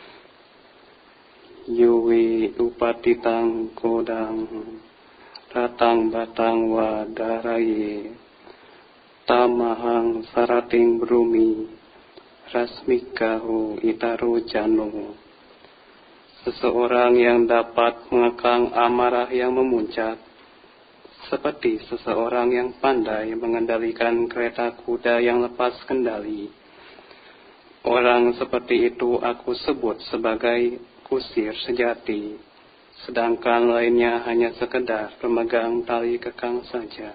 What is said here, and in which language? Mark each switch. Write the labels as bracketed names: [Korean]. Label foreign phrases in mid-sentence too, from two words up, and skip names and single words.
[Pali] Yuwi upatitang kodang ratang batang wadaraye tamahang sarating brumi rasmikahu itaro jano. [Indonesian] Seseorang yang dapat mengekang amarah yang memuncak seperti seseorang yang pandai mengendalikan kereta kuda yang lepas kendali. Orang seperti itu aku sebut sebagai kusir sejati, sedangkan lainnya hanya sekedar pemegang tali kekang saja.